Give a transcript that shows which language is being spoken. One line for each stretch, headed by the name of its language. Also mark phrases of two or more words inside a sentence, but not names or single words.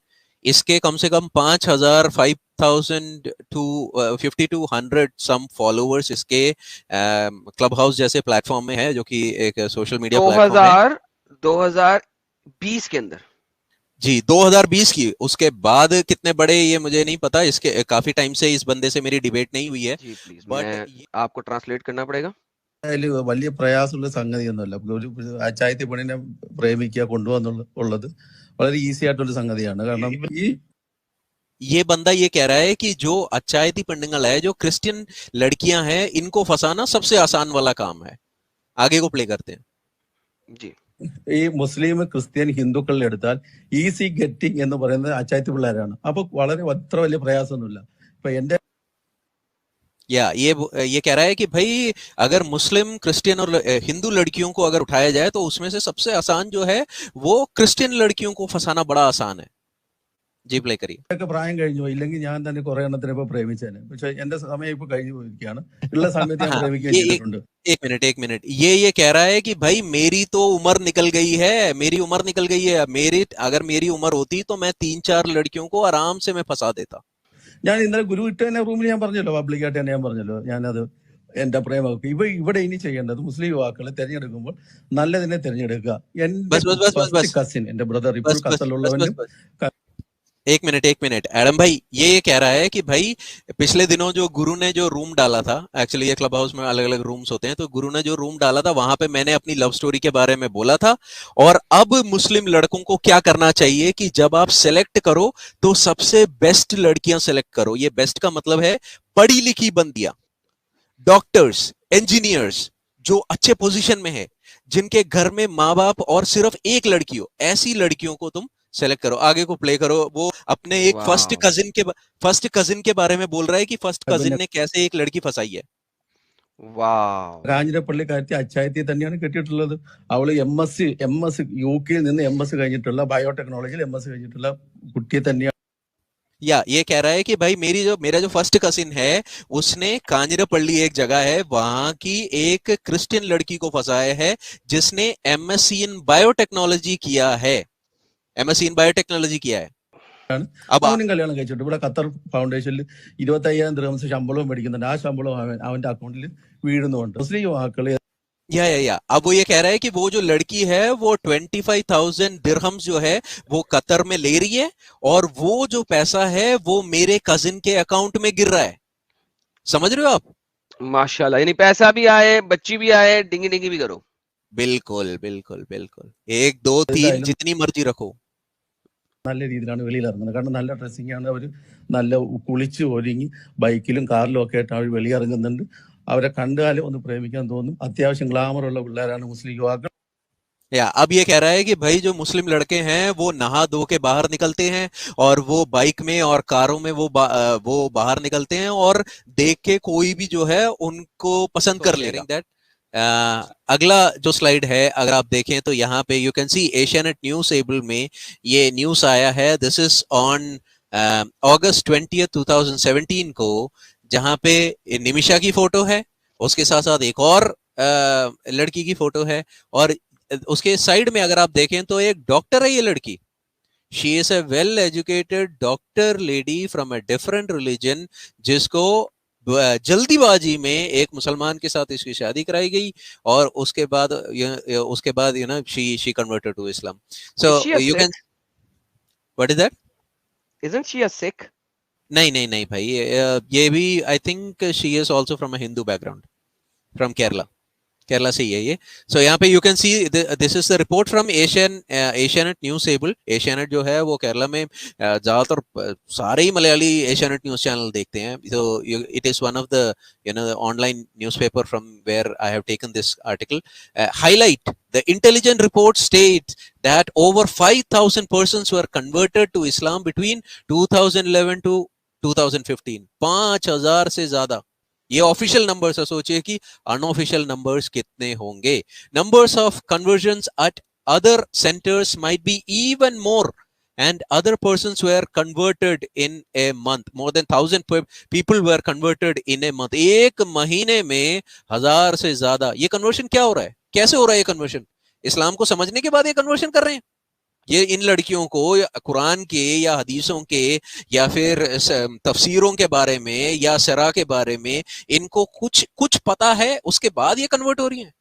Hindi: इसके कम से कम 5,000 5,000
English: to 50 to 100 some followers
Hindi: इसके क्लब हाउस जैसे प्लेटफॉर्म में है, जो कि एक
English: social media platform
Hindi: है। 2020 के अंदर जी 2020 की। उसके बाद कितने बड़े ये मुझे नहीं पता, इसके काफी टाइम से इस बंदे से मेरी डिबेट नहीं हुई है। जी प्लीज, बट मैं आपको ट्रांसलेट करना पड़ेगा।
Malayalam: അതില് വലിയ പ്രയാസമുള്ള സംഗതിയൊന്നുമല്ല. ഒരു അച്ചായത്തി പെണ്ണിനെ പ്രേമിക്കുക കൊണ്ടുവന്നുള്ളത് വളരെ ഈസി ആയിട്ടുള്ള സംഗതിയാണ്. കാരണം
Hindi: ये बंदा ये कह रहा है कि जो
Malayalam: അച്ചായത്തി പെണ്ണുങ്ങൾ
Hindi: है, जो क्रिश्चियन लड़कियां हैं, इनको फंसाना सबसे आसान वाला काम है। आगे को प्ले करते हैं जी।
Malayalam: ഈ മുസ്ലിം ക്രിസ്ത്യൻ ഹിന്ദുക്കളിൽ എടുത്താൽ
English: easy getting
Malayalam: എന്ന് പറയുന്നത് അച്ചായത്തി പിള്ളേരാണ്. അപ്പൊ വളരെ അത്ര വലിയ പ്രയാസമൊന്നുമില്ല. ഇപ്പൊ എന്റെ
Hindi: या ये कह रहा है कि भाई अगर मुस्लिम क्रिश्चियन और हिंदू लड़कियों को अगर उठाया जाए तो उसमें से सबसे आसान जो है वो क्रिश्चियन लड़कियों को फंसाना बड़ा आसान है। जी प्ले करिए।
Malayalam: ഒക്കെ പ്രായം കഴിഞ്ഞു പോയി. ഇല്ലെങ്കിൽ ഞാൻ തന്നെ കുറെ എണ്ണത്തിനെ ഇപ്പൊ പ്രേമിച്ചേനെ. പക്ഷെ എന്റെ സമയം ഇപ്പൊ കഴിഞ്ഞു പോയിരിക്കുകയാണ്. ഉള്ള സമയത്ത് ഞാൻ
Hindi: हाँ,
Malayalam: പ്രേമിക്കുകയും ചെയ്തിട്ടുണ്ട്.
Hindi: एक मिनट ये कह रहा है कि भाई मेरी तो उम्र निकल गई है, मेरी उम्र निकल गई है। अगर मेरी उम्र होती तो मैं 3-4 लड़कियों को आराम से मैं फंसा देता।
Malayalam: ഞാൻ ഇന്നലെ ഗുരു ഇട്ട തന്നെ റൂമിൽ ഞാൻ പറഞ്ഞല്ലോ, പബ്ലിക്കായിട്ട് തന്നെ ഞാൻ പറഞ്ഞല്ലോ, ഞാനത് എന്റെ പ്രേമമൊക്കെ ഇവിടെ ഇനി ചെയ്യേണ്ടത് മുസ്ലിം യുവാക്കളെ തെരഞ്ഞെടുക്കുമ്പോൾ നല്ലതിനെ തെരഞ്ഞെടുക്കുക. എന്റെ
Hindi: बस बस बस बस
Malayalam: ഫസ്റ്റ്
Hindi: बस
Malayalam: കസിൻ, എന്റെ ബ്രദർ ഇപ്പോൾ
Hindi: बस बस बस बस
Malayalam: ഖത്തറിലുള്ളവനും
Hindi: बस एक मिनट एडम भाई ये कह रहा है कि भाई पिछले दिनों जो गुरु ने जो रूम डाला था, एक्चुअली ये क्लब हाउस में अलग अलग रूम्स होते हैं, तो गुरु ने जो रूम डाला था वहां पे मैंने अपनी
English: love story
Hindi: के बारे में बोला था। और अब मुस्लिम लड़कों को क्या करना चाहिए कि जब आप सेलेक्ट करो तो सबसे बेस्ट लड़कियां सेलेक्ट करो। ये बेस्ट का मतलब है पढ़ी लिखी बंदियां, डॉक्टर्स, इंजीनियर्स, जो अच्छे पोजीशन में है, जिनके घर में माँ बाप और सिर्फ एक लड़की हो, ऐसी लड़कियों को तुम सेलेक्ट करो। आगे को प्ले करो। वो अपने एक
English: first cousin
Hindi: के बारे में बोल रहा है कि
English: first cousin
Hindi: ने कैसे एक लड़की फंसाई है।
Malayalam: കാഞ്ഞിരപ്പള്ളിക്കാരത്തി അച്ചായത്തി തന്നെയാണ് കെട്ടിയിട്ടുള്ളത്. അവള് എം എസ് UK നിന്ന് MS കഴിഞ്ഞിട്ടുള്ള ബയോടെക്നോളജിയിൽ MS കഴിഞ്ഞിട്ടുള്ള കുട്ടിയെ തന്നെയാണ്.
Hindi: या ये कह रहा है कि भाई मेरा जो
English: first cousin
Hindi: है उसने कांजरापल्ली एक जगह है, वहां की एक क्रिश्चियन लड़की को फंसाया है जिसने
English: MSc in biotechnology
Hindi: किया है।
English: MSc in biotechnology
Hindi: किया है।
Malayalam: അവനും കല്യാണം കഴിച്ചിട്ട് ഇവിടെ ഖത്തർ ഫൗണ്ടേഷനിൽ 25,000 ദിർഹംസ് ശമ്പളവും മേടിക്കുന്നുണ്ട്. ആ ശമ്പളം അവന്റെ അക്കൗണ്ടിൽ വീഴുന്നുണ്ട്. മുസ്ലിം യുവാക്കള്
Hindi: या अब वो ये कह रहा है कि वो जो लड़की है वो 25,000 दिरहम्स जो है वो कतर में ले रही है, और वो जो पैसा है वो मेरे कजिन के अकाउंट में गिर रहा है। समझ रहे हो आप? माशाल्लाह, यानी पैसा भी आए, बच्ची भी आए, डिंगी डिंगी भी करो। बिल्कुल बिल्कुल बिल्कुल, 1 2 3 जितनी मर्जी रखो।
Malayalam: നല്ല രീതിയിലാണ് വെളിയിൽ ഇറങ്ങുന്നത്. കാരണം നല്ല ഡ്രസ്സിംഗ് ആണ്. അവർ നല്ല കുളിച്ച് ഒരുങ്ങി ബൈക്കിലും കാറിലും ഒക്കെ ആയിട്ട് അവർ വെളിയിറങ്ങുന്നുണ്ട്. അവരെ കണ്ടാലും ഒന്ന് പ്രേമിക്കാൻ തോന്നും. അത്യാവശ്യം ഗ്ലാമറുള്ള പിള്ളേരാണ് മുസ്ലിം യുവാക്കൾ.
Hindi: या अब ये कह रहा है कि भाई जो मुस्लिम लड़के हैं वो नहा धो के बाहर निकलते हैं, और वो बाइक में और कारों में वो बाहर निकलते हैं, और देख के कोई भी जो है उनको पसंद कर लेगा। दैट अगला जो स्लाइड है अगर आप देखें तो यहाँ पे
English: you can see
Hindi: एशियानेट न्यूज एबल में ये न्यूज आया है।
English: This is on August 20th 2017
Hindi: को, जहां पे निमिषा की फोटो है, उसके साथ साथ एक और लड़की की फोटो है, और उसके साइड में अगर आप देखें तो एक डॉक्टर है ये लड़की।
English: She is a well educated doctor lady from a different religion,
Hindi: जिसको जल्दीबाजी में एक मुसलमान के साथ इसकी शादी कराई गई, और उसके बाद
English: you know she converted to Islam. So you can, what is that? Isn't she a Sikh?
Hindi: नहीं नहीं नहीं भाई, ये भी
English: I think she is also from a Hindu background, from Kerala,
Hindi: केरला से ही है ये।
English: So
Hindi: यहाँ पे
English: you can see this is the report from Asianet News Able.
Hindi: एशियानेट जो है वो केरला में ज्यादातर सारे ही मलयाली एशियानेट न्यूज चैनल देखते हैं।
English: तो it is one of the online newspaper from where I have taken this article. Highlight the intelligent report states that over 5,000 persons were converted to Islam between 2011 to 2015।
Hindi: 5,000 से ज्यादा, ये
English: official numbers
Hindi: है, सोचिए कि
English: unofficial numbers
Hindi: कितने होंगे।
English: Numbers of conversions at other centers might be even more and other persons were converted in a month, more than 1,000 people were converted in a month।
Hindi: एक महीने में 1,000 से ज्यादा। ये कन्वर्शन क्या हो रहा है, कैसे हो रहा है ये कन्वर्शन? इस्लाम को समझने के बाद ये कन्वर्शन कर रहे हैं। ये इन लड़कियों को कुरान के या हदीसों के या फिर तफसीरों के बारे में या सरा के बारे में इनको कुछ पता है, उसके बाद ये कन्वर्ट हो रही हैं?